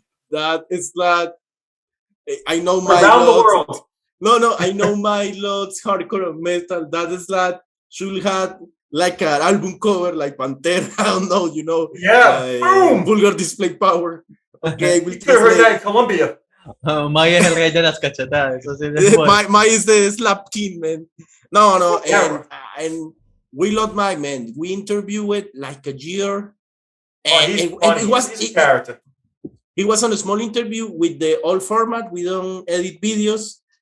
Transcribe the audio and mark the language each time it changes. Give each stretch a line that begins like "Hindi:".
English: That is that. I know my around the world. No, I know my Lord's hardcore metal. That is that should have like an album cover, like Pantera. I don't know, you know. Yeah. Vulgar display power. Okay, you could have heard that in Colombia.
Spanish: Maya es el rey de las cachetadas.
English: Maya is the slap king, man. No, and we love Mike, man. We interviewed it like a year, and it was a character. He was on a small interview with the old format. We don't edit videos.